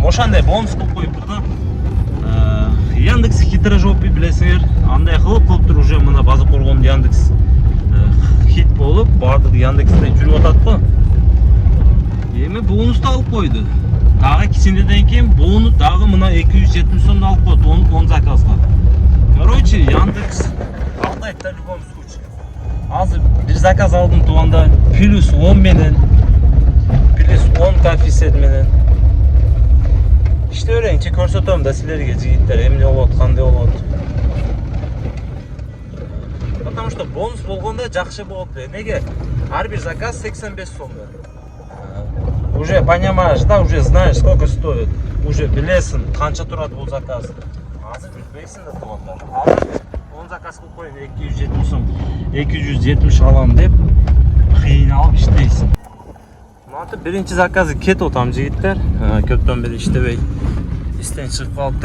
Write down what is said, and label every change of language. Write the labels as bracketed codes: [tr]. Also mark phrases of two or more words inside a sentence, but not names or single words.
[ky] Ошондой бонус кылып коюптур да. Яндекс хитрожопый билесиңер, андай кылып уже мына база коргондо Яндекс хит болуп, бардык Яндексте жүрүп атат го. Эми бонусту алып койду. Дагы кичинеден кийин бонус дагы мына 270 сом алып койду 10 заказга. Короче, Яндекс алдайт да [ru] в любом случае. [ky] Азыр бир заказ алдым тууганда плюс 10 менен 8 10 коэффициент менен иште берейинчи, көрсөтөм да силерге жигиттер эмне болот, кандай болот. [ru] Потому что [ky] бонус болгондо жакшы болот. Неге? Ар бир заказ 85 сом. [ru] Уже понимаешь, да, уже знаешь, сколько стоит. [ky] Уже билесиң канча турат бул заказ. Азыр билбейсиң да туугандар. Азыр 10 заказ кылып коюн, 270 сом. 270 алам деп кыйналып иштейсиң. Мынтип биринчи заказы кетип атам жигиттер. Көптөн бери иштебей истен чыгып калыптыр.